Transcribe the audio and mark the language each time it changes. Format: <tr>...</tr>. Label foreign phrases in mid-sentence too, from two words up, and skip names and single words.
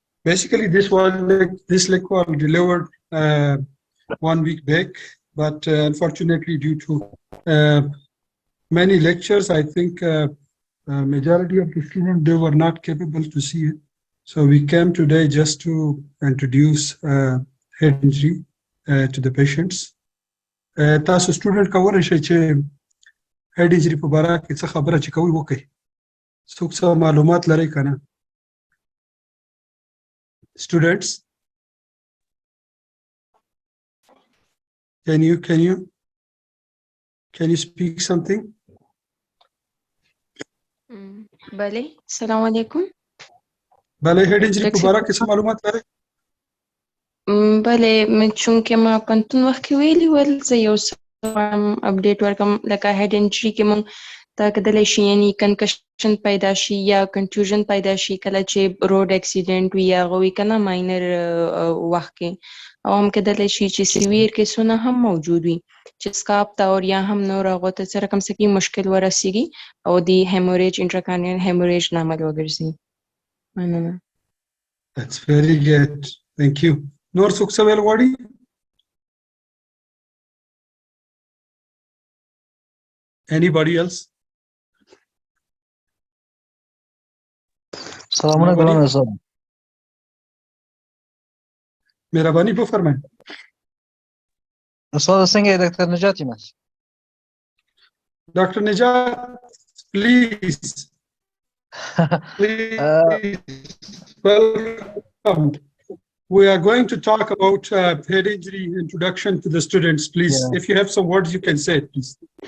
<en>Basically, this lecture was delivered 1 week back, but unfortunately, due to many lectures, I think majority of the students, they were not capable to see it. So we came today just to introduce head injury to the patients.</en> <ps>تاسو student کولی شئ چې</ps> <en>head injury</en> <ps>په باره کې څه خبره چې کوي وکړي. څوک څه معلومات لري که نه؟</ps> <en>Students, can you speak something?</en> <ar>بله السلام علیکم.</ar> <ps>بله</ps> <en>head injury</en> <ps>په باره کې څه معلومات لري؟ بله چونکه ما پنتون وخت کې ویلي ول زه یو څه اپډیټ ورکم لکه</ps> <en>head injury</en> <ps>کې مونږ ته کېدلی شي یعنی کنکشن پیدا شي یا کنفیوژن پیدا شي کله چې</ps> <en>road accident</en> <ps>وي یا هغه وي که نه ماینر وخت کې او هم کېدلی شي چې سیویر کیسونه هم موجود وي چې سکاپ ته او یا هم نور هغو ته څه رقم څه کې مشکل ورسیږي او د</ps> <en>hemorrhage intracranial hemorrhage</en> <ps>لامل وګرځي. مننه.</ps> <en>That's very good. Thank you.</en> <ps>نور څوک څه ویل غواړي؟</ps> <en>Anybody else?</en> <ar>السلام علیکم سر.</ar> <ps>مهرباني وفرمایئ. استاد څنګه ډاکټر نجات یم.</ps> <en>Dr. Najat, please. Welcome. We are going to talk about head injury introduction to the students, please. Yeah. If you have some words, you can say it, please.</en>